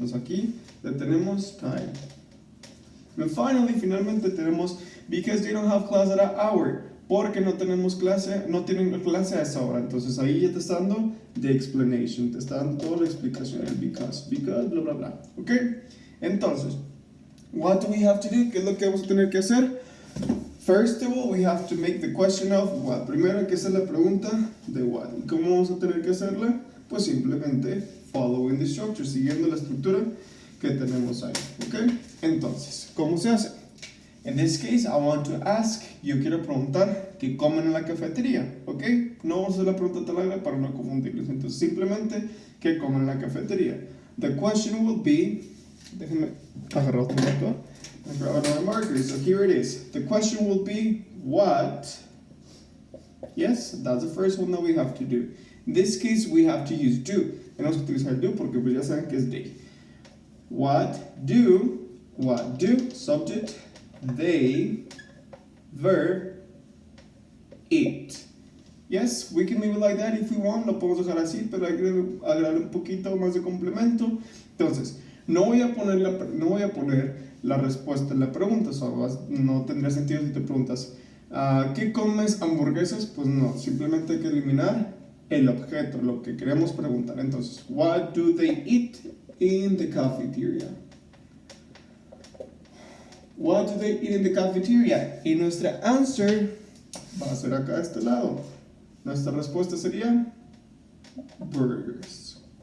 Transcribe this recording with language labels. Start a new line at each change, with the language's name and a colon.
Spanish: Entonces aquí le tenemos time. And finalmente tenemos
English: because they don't have class at that hour,
Spanish: porque no tienen clase a esa hora. Entonces ahí ya te está dando
English: the explanation,
Spanish: te está dando toda la explicación, el because, bla bla bla, ¿ok?
English: Entonces, what do we have to do?
Spanish: ¿Qué es lo que vamos a tener que hacer?
English: First of all, we have to make the question of what.
Spanish: Primero hay que hacer la pregunta de what. ¿Y cómo vamos a tener que hacerla? Pues simplemente
English: following the structure,
Spanish: siguiendo la estructura que tenemos ahí, ¿ok? Entonces, ¿cómo se hace?
English: In this case, I want to ask,
Spanish: yo quiero preguntar qué comen en la cafetería, ¿ok? No vamos a hacer la pregunta tan larga para no confundirlos. Entonces, simplemente, ¿qué comen en la cafetería?
English: The question will be,
Spanish: déjenme agarrar otro marcador,
English: grab another marker, so here it is. The question will be, what? Yes, that's the first one that we have to do. In this case, we have to use do.
Spanish: Tenemos que utilizar do porque pues ya saben que es they.
English: What do, subject, they, verb, eat. Yes, we can leave it like that if we want,
Spanish: lo podemos dejar así, pero hay que agregar un poquito más de complemento. Entonces, no voy a poner la respuesta en la pregunta. No tendría sentido si te preguntas, ¿qué comes hamburguesas? Pues no, simplemente hay que eliminar el objeto, lo que queremos preguntar.
English: Entonces, what do they eat in the cafeteria? What do they eat in the cafeteria?
Spanish: Y nuestra answer va a ser acá a este lado. Nuestra respuesta sería burgers.